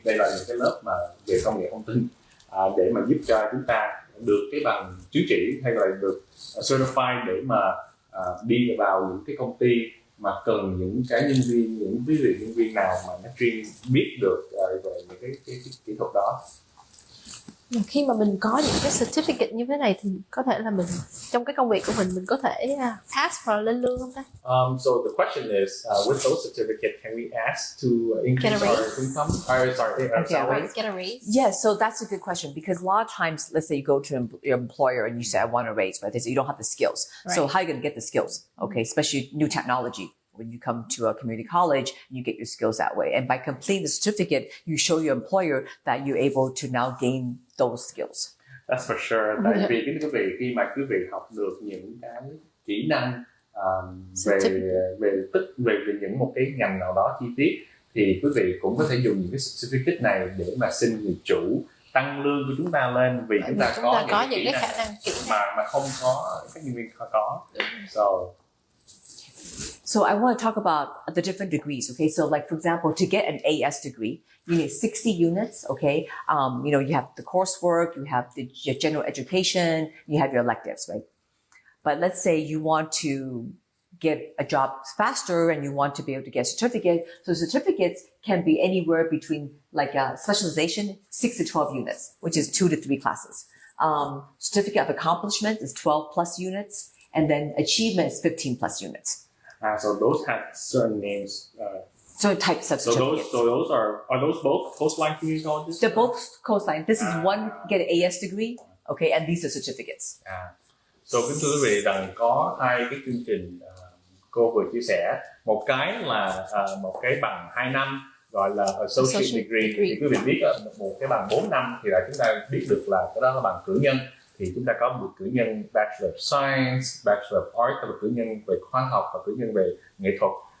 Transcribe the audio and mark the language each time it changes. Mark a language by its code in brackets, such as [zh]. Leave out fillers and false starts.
[vi] Đây là những cái lớp mà về công nghệ thông tin để mà giúp cho chúng ta được cái bằng chứng chỉ hay là được certified để mà đi vào những cái công ty mà cần những cái nhân viên, những quý vị nhân viên nào mà nó chuyên biết được về những cái kỹ thuật đó. Khi mà mình có những cái certificate như thế này thì có thể là mình trong cái công việc của mình có thể [en] ask for [vi] lên lương không ta? [en] So the question is, with those certificates, can we ask to increase our income? Salary? Get a raise? Yeah, so that's a good question because a lot of times, let's say you go to your employer and you say, I want a raise, but they say you don't have the skills. Right. So how are you going to get the skills? Okay, especially new technology. When you come to a community college, you get your skills that way. And by completing the certificate, you show your employer that you're able to now gain those skills. That's for sure. [vi] Tại vì quý vị khi mà quý vị học được những cái kỹ năng về những một cái ngành nào đó chi tiết, thì quý vị cũng có thể dùng những cái certificate này để mà xin người chủ tăng lương của chúng ta lên, vì chúng ta có những cái khả năng mà không có các nhân viên có. [en] So I want to talk about the different degrees. Okay, so like for example, to get an AS degree, you need 60 units. Okay, you have the coursework, you have your general education, you have your electives, right? But let's say you want to get a job faster and you want to be able to get a certificate. So certificates can be anywhere between like a specialization, 6 to 12 units, which is 2 to 3 classes. Certificate of accomplishment is 12 plus units, and then achievement is 15 plus units. So those have certain names. Certain types of certificates. So those are those both Coastline community colleges? They're both Coastline. This is one get an AS degree, okay, and these are certificates. [vi] So kính thưa quý vị, rằng có hai cái chương trình cô vừa chia sẻ. Một cái là một cái bằng 2 năm gọi là associate degree. Thì quý vị biết một cái bằng 4 năm thì là chúng ta biết được là cái đó là bằng cử nhân. Thì chúng ta có một cử nhân Bachelor of Science, Bachelor of Art, là cử nhân về khoa học và cử nhân về nghệ thuật.